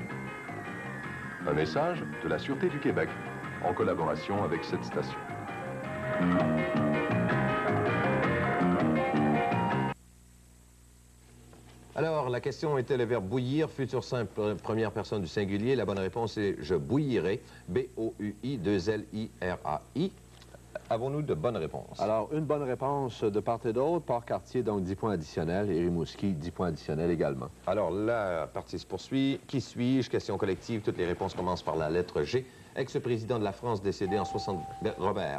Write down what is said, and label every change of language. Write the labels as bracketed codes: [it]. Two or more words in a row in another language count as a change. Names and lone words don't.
[fr] Un message de la Sûreté du Québec, en collaboration avec cette station. Alors, la question était le verbe bouillir, futur simple, première personne du singulier. La bonne réponse est je bouillirai, B-O-U-I-2-L-I-R-A-I. Avons-nous de bonnes réponses? Alors, une bonne réponse de part et d'autre. Port-Cartier, donc 10 points additionnels. Et Rimouski, 10 points additionnels également. Alors, la partie se poursuit. Qui suis-je? Question collective. Toutes les réponses commencent par la lettre G. Ex-président de la France décédé en 60... Robert.